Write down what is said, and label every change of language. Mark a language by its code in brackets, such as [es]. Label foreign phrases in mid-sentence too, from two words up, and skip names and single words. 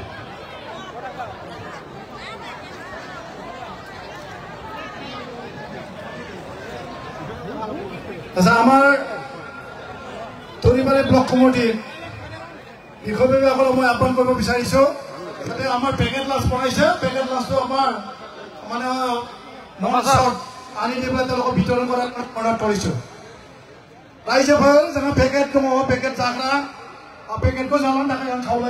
[as] আমাৰ তৰিবাৰী ব্লক কমিটিৰ বিষয়ববীয়াসকলক মই আহ্বান কৰিব বিচাৰিছোঁ, যাতে আমাৰ [en] packet lunch [as] বনাইছে, [en] packet lunchটো [as] আমাৰ মানে নমাজত আনি দি পেলাই তেওঁলোকক বিতৰণ কৰাৰ অৰ্ডাৰ কৰিছোঁ। [brx] राइजोफोर जोङो पेकेट दङ, पेकेट जाग्रा पेकेटखौ जानानै थाखाय आं खावलाय।